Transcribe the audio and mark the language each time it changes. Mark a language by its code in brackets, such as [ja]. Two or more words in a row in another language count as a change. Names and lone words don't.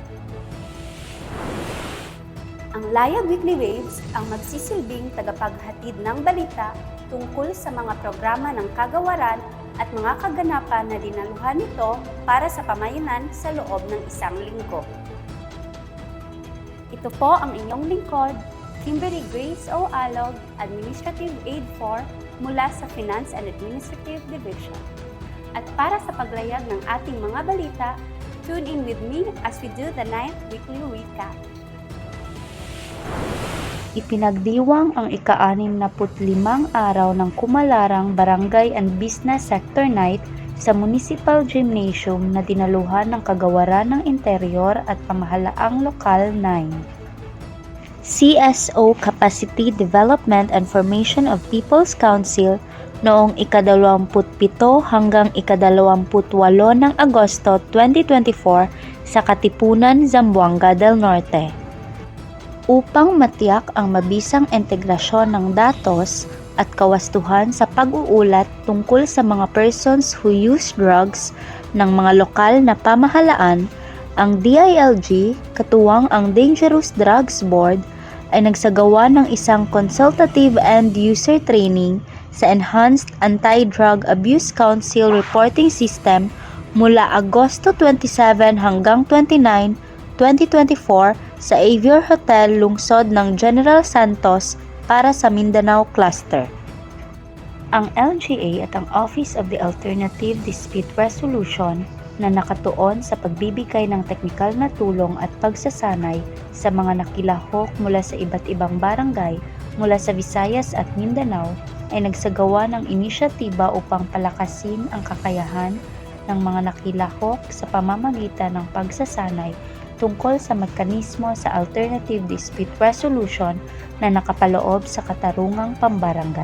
[tl] Ang Layag Weekly Waves ang magsisilbing tagapaghatid ng balita tungkol sa mga programa ng kagawaran at mga kaganapan na dinaluhan nito para sa pamayanan sa loob ng isang linggo. Ito po ang inyong lingkod, Kimberly Grace O. Alog, Administrative Aid 4 mula sa Finance and Administrative Division. At para sa paglayag ng ating mga balita, [en] tune in with me as we do the 9th Weekly Recap. [tl] Ipinagdiwang ang ika-65 araw ng Kumalarang Barangay and Business Sector Night sa Municipal Gymnasium na dinaluhan ng Kagawaran ng Interior at Pamahalaang Lokal 9. CSO Capacity Development and Formation of People's Council noong ika-27 hanggang ika-28 ng Agosto 2024 sa Katipunan, Zamboanga del Norte. Upang matiyak ang mabisang integrasyon ng datos at kawastuhan sa pag-uulat tungkol sa mga persons [en] who use drugs [tl] ng mga lokal na pamahalaan, ang DILG, katuwang ang Dangerous Drugs Board, ay nagsagawa ng isang [en] consultative end-user training [tl] sa Enhanced Anti-Drug Abuse Council Reporting System mula Agosto 27 hanggang 29, 2024 sa Avior Hotel, lungsod ng General Santos para sa Mindanao Cluster. Ang LGA at ang Office of the Alternative Dispute Resolution na nakatuon sa pagbibigay ng teknikal na tulong at pagsasanay sa mga nakilahok mula sa iba't ibang barangay mula sa Visayas at Mindanao ay nagsagawa ng inisyatiba upang palakasin ang kakayahan ng mga nakilahok sa pamamagitan ng pagsasanay tungkol sa mekanismo sa Alternative Dispute Resolution na nakapaloob sa katarungang pambarangay.